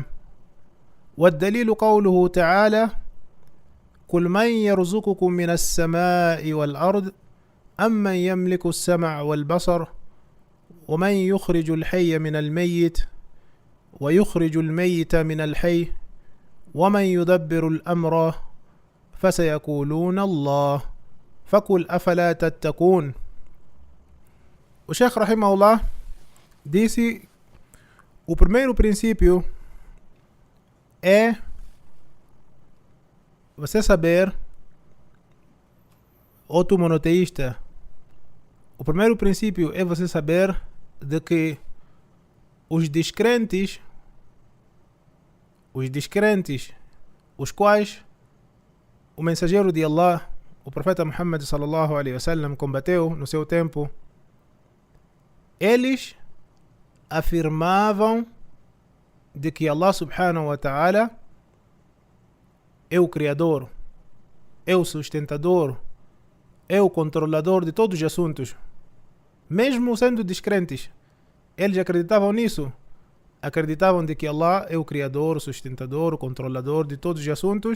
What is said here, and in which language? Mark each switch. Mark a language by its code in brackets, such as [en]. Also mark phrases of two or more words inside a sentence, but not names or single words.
[ar] والدليل قوله تعالى: قل من يرزقكم من السماء والأرض أمن يملك السمع والبصر ومن يخرج الحي من الميت ويخرج الميت من الحي ومن يدبر الأمر فسيقولون الله فقل أفلا تتقون. [pt] O Sheikh rahimahullah disse: o primeiro princípio é você saber, ou tu monoteísta, o primeiro princípio é você saber de que os descrentes, os quais o mensageiro de Allah, o profeta Muhammad [ar] صلى الله عليه وسلم, [pt] combateu no seu tempo, eles afirmavam de que Allah [ar] سبحانه وتعالى [pt] é o Criador, é o sustentador, é o controlador de todos os assuntos. Mesmo sendo descrentes, eles acreditavam nisso, acreditavam de que Allah é o criador, o sustentador, o controlador de todos os assuntos.